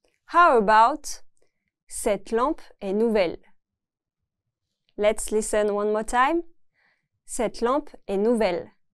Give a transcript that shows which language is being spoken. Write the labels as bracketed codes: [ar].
[en] How about cette lampe est nouvelle? Let's listen one more time. [fr] Cette lampe est nouvelle.